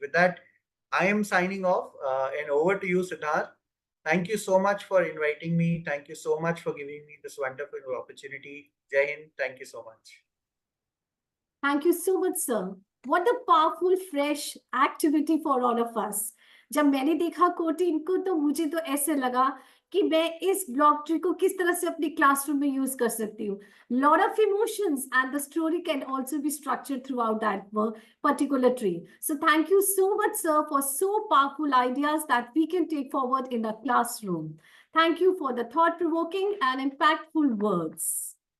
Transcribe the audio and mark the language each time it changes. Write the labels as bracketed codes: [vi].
[en] With that, I am signing off, and over to you, Siddharth. Thank you so much for inviting me. Thank you so much for giving me this wonderful opportunity. Jai Hind. Thank you so much. Thank you so much, sir. What a powerful, fresh activity for all of us. [hi] जब मैंने देखा cotton को तो मुझे तो ऐसे लगा कि मैं इस ब्लॉक ट्री को किस तरह से अपनी क्लासरूम में यूज कर सकती हूँ. [en] Lot of emotions and the story can also be structured throughout that particular tree. So thank you so much, sir, for so powerful ideas that we can take forward in the classroom. Thank you for the thought-provoking and impactful words.